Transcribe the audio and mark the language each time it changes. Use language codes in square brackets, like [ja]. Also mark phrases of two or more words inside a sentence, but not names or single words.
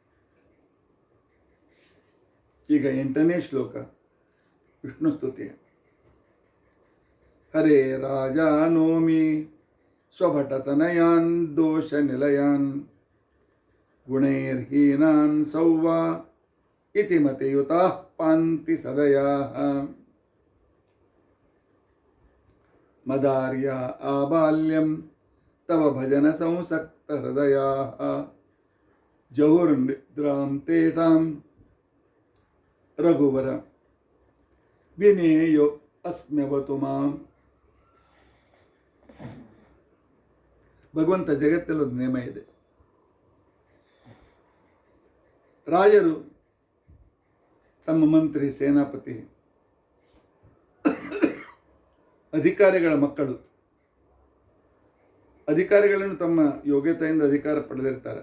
[kn] ಈಗ 8ನೇ ಶ್ಲೋಕ ವಿಷ್ಣು ಸ್ತುತಿ. [sa] ಹರೇ ರಾಜಾನೋಮಿ ಸ್ವಭಟತನಯಾನ್ ದೋಷ ನಿಲಯಾನ್ ಗುಣೈರ್ಹೀನಾನ್ ಸೌವಾ ಇತಿ ಮತಿಯುತಾಃ ಪಾಂತಿ ಸದಯಾಃ ಮದಾರ್ಯ ಆಬಾಲ್ಯಂ ತವ ಭಜನ ಸಂಸಕ್ತ ಹೃದಯಾಃ ಜಹುರ್ನಿದ್ರಾಂ ತೇಷಾಂ ರಘುವರ ವಿನೇಯೋ ಅಸ್ಮ್ಯವತು ಮಾಂ. [kn] ಭಗವಂತ ಜಗತ್ತಲ್ಲೊಂದು ನೇಮ ಇದೆ. ರಾಜರು ತಮ್ಮ ಮಂತ್ರಿ, ಸೇನಾಪತಿ, ಅಧಿಕಾರಿಗಳ ಮಕ್ಕಳು, ಅಧಿಕಾರಿಗಳನ್ನು ತಮ್ಮ ಯೋಗ್ಯತೆಯಿಂದ ಅಧಿಕಾರ ಪಡೆದಿರ್ತಾರೆ.